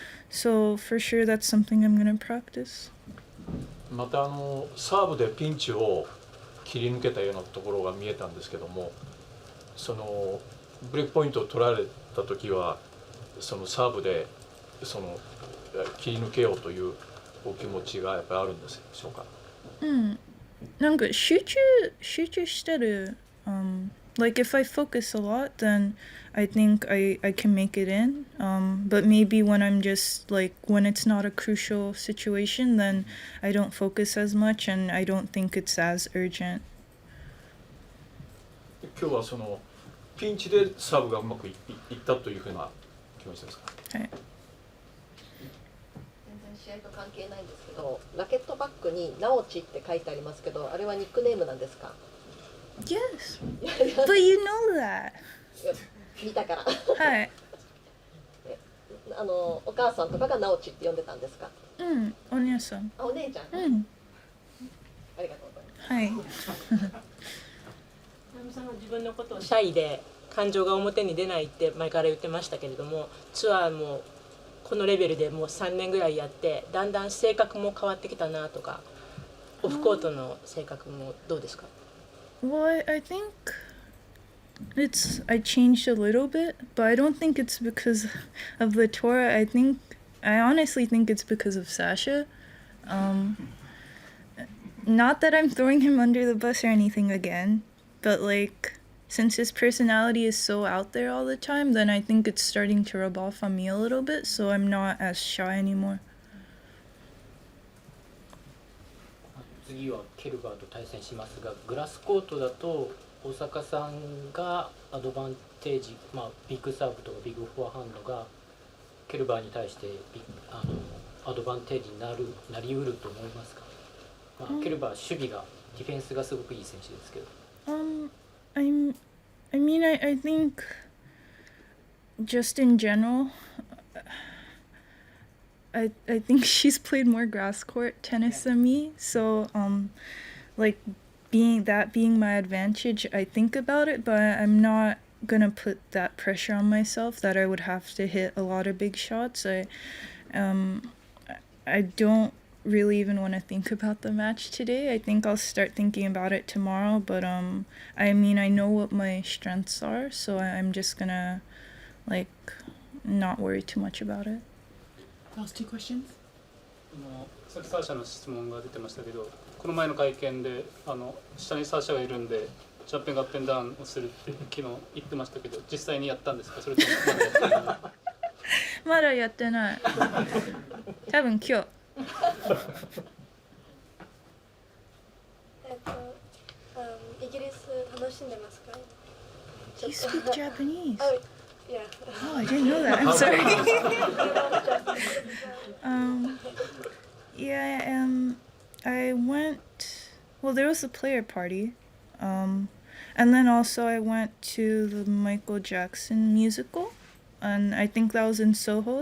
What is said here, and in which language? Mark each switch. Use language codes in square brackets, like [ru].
[en] So for sure, that's something I'm gonna practice. [ja] またサーブでピンチを切り抜けたようなところが見えたんですけども、そのブレイクポイントを取られた時はそのサーブでその切り抜けようというお気持ちがやっぱりあるんでしょうか？なんか集中してる。 [en] Like if I focus a lot, then I think I can make it in. But maybe when I'm just like when it's not a crucial situation, then I don't focus as much and I don't think it's as urgent. [ja] 今日はそのピンチでサーブがうまくいったというふうな気持ちですか？はい。全然試合と関係ないんですけど、ラケットバッグにナオチって書いてありますけど、あれはニックネームなんですか？ [en] Yes, but you know that. [ja] 見たから。はい。お母さんとかがナオチって呼んでたんですか？お姉さん。あ、お姉ちゃん。ありがとうございます。はい。ナオミさんは自分のことをシャイで感情が表に出ないって前から言ってましたけれども、ツアーもこのレベルでもう3年ぐらいやってだんだん性格も変わってきたなとか、オフコートの性格もどうですか？ [en] Well, I think I changed a little bit, but I don't think it's because of the tour. I honestly think it's because of Sasha. Not that I'm throwing him under the bus or anything again, but like since his personality is so out there all the time, then I think it's starting to rub off on me a little bit, so I'm not as shy anymore. [ja] 次はケルバーと対戦しますが、グラスコートだと大坂さんがアドバンテージ、ビッグサーブとかビッグフォアハンドがケルバーに対してアドバンテージになりうると思いますか？ケルバー守備がディフェンスがすごくいい選手ですけど。 [en] I mean, I think just in general, I think she's played more grass court tennis than me. So, like being my advantage, I think about it, but I'm not gonna put that pressure on myself that I would have to hit a lot of big shots. I don't really even want to think about the match today. I think I'll start thinking about it tomorrow, but I mean, I know what my strengths are, so I'm just gonna like not worry too much about it. Last two questions. [ja] さっきサーシャの質問が出てましたけど、この前の会見で下にサーシャがいるんでジャンピングアップンダウンをするって昨日言ってましたけど、実際にやったんですか？それともまだやってない。多分今日。イギリス楽しんでますか？ [en] You speak Japanese? Oh, yeah. Oh, I didn't know that. I'm sorry. Yeah, I went. Well, there was a player party, and then also I went to the Michael Jackson musical, and I think that was in Soho.